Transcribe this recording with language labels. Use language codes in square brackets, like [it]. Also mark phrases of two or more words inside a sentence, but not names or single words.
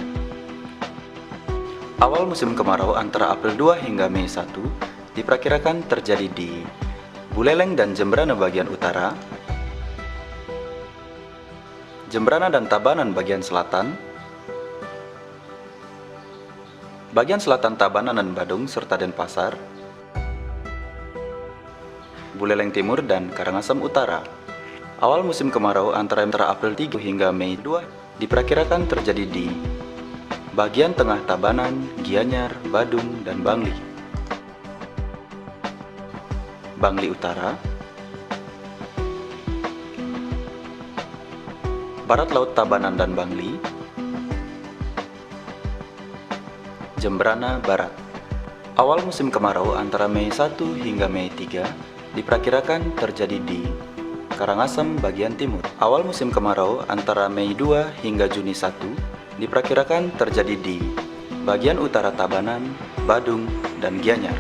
[id] Awal musim kemarau antara April 2 hingga Mei 1 diperkirakan terjadi di Buleleng dan Jembrana bagian utara, Jembrana dan Tabanan bagian selatan, bagian selatan Tabanan dan Badung serta Denpasar, Buleleng Timur dan Karangasem Utara. Awal musim kemarau antara April 3 hingga Mei 2 diperkirakan terjadi di bagian tengah Tabanan, Gianyar, Badung, dan Bangli. Bangli Utara, barat laut Tabanan dan Bangli, Jembrana Barat. Awal musim kemarau antara Mei 1 hingga Mei 3 diperkirakan terjadi di Karangasem bagian timur. Awal musim kemarau antara Mei 2 hingga Juni 1 diperkirakan terjadi di bagian utara Tabanan, Badung, dan Gianyar.